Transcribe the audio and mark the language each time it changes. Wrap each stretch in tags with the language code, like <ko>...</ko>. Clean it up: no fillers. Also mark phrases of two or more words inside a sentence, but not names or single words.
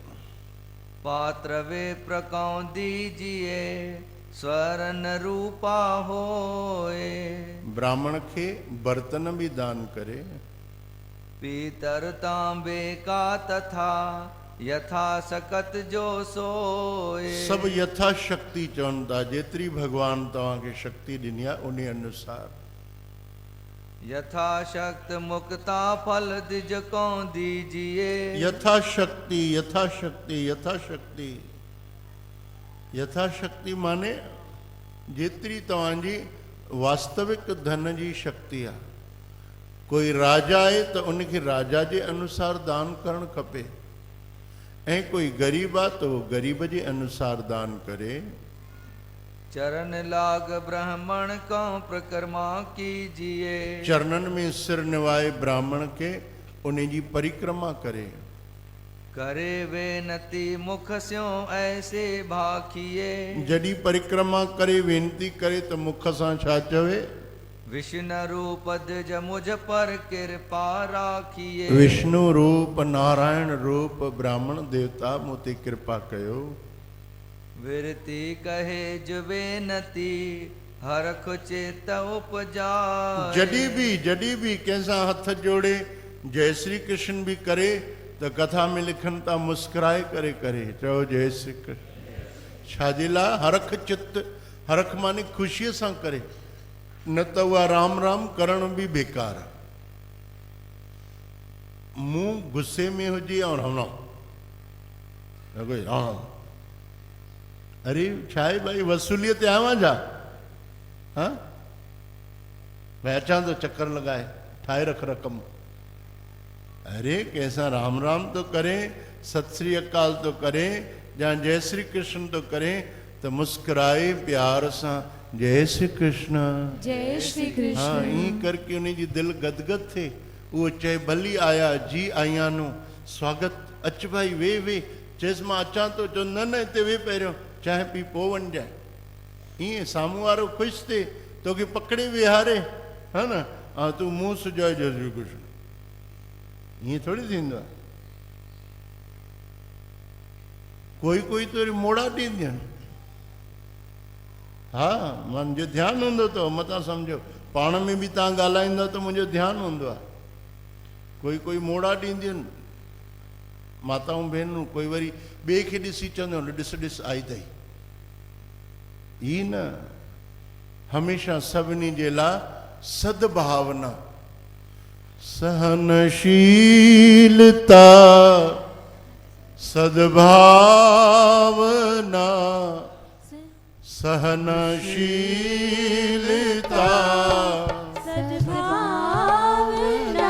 <hi>पात्र वे प्रको दीजिए, स्वर्ण रूपा होए।</hi> <sd>ब्राह्मण के बर्तन भी दान करे।</sd> <hi>पीतर तांबे का तथा, यथा सकत जो सोए।</hi> <sd>सब यथाशक्ति चवंदा, जेतरी भगवान तव्हां के शक्ति ॾिनी आहे उन अनुसार।</sd> <hi>यथाशक्त मुक्ता फल दिज को दीजिए।</hi> <sd>यथाशक्ति यथाशक्ति यथाशक्ति यथाशक्ति माने जेतरी तव्हांजी वास्तविक धन जी शक्ति आहे। कोई राजा आहे त उनखे राजा जे अनुसार दान करणु खपे, ऐं कोई गरीब आहे त उहो गरीब जे अनुसार दान करे।</sd> <hi>चरण लाग ब्राह्मण को प्रक्रमा कीजिए।</hi> <sd>चरणन में सिर निवाए ब्राह्मण के उन्हें जी परिक्रमा करे।</sd> <hi>करे वेनती मुख स्यों ऐसे भाखिए।</hi> <sd>जड़ी परिक्रमा करे वेनती करे तो मुख सां छा चवे?</sd> <hi>विष्णु रूप द्विज मुझ पर कृपा राखिए।</hi> <sd>विष्णु रूप नारायण रूप ब्राह्मण देवता मोते कृपा कयो।</sd> <hi>विरती कहे जुबेनती हरख चित उपजा।</hi> <sd>जड़ी भी कैसा हथ जोड़े जय श्री कृष्ण भी करे तो कथा में लिखन था मुस्कुराए करे करे चो जय श्री कृष्ण। छाजिला हरख चित हरख माने ख़ुशीअ सां करे, न त उहा राम राम करण बि बेकार आहे। मुंहुं गुस्से में हुजे और राम राम, अरे छा आहे भाई, वसूलियत आवां जा, हाँ भाई अचां तो चक्कर लगाए ठाए रख रकम। अरे कैसा राम राम तो करें, सत श्री अकाल तो करें, या जय श्री कृष्ण तो करें, तो मुस्कुराए प्यार सां जय श्री कृष्ण, जय श्री कृष्ण। हाँ ईं करके उन्हें जी दिल गदगद थे। वो चए भली आया जी आया नु स्वागत, अच भाई वे वे, चेस मां अचां तो चो न न हिते वे पहिरियों चांहि पी पोइ वञजांइ। ईअं साम्हूं वारो ख़ुशि थिए तोखे पकड़े विहारे, हा न, हा तूं मुंहुं सुजाए जय श्री कृष्ण, ईअं थोड़ी थींदो आहे। कोई कोई तो वरी मोड़ा ॾींदियूं आहिनि। हा मुंहिंजो ध्यानु हूंदो अथव, मतां सम्झो पाण में बि तव्हां ॻाल्हाईंदव त मुंहिंजो ध्यानु हूंदो आहे। कोई कोई मोड़ा ॾींदियूं आहिनि माताऊं भेनरूं, कोई वरी ॿिए खे ॾिसी चवंदो ॾिस ॾिस आई अथई। ई न, हमेशह सभिनी जे लाइ सद्भावना, सहनशीलता, सद्भावना, सहनशीलता, सद्भावना,</sd>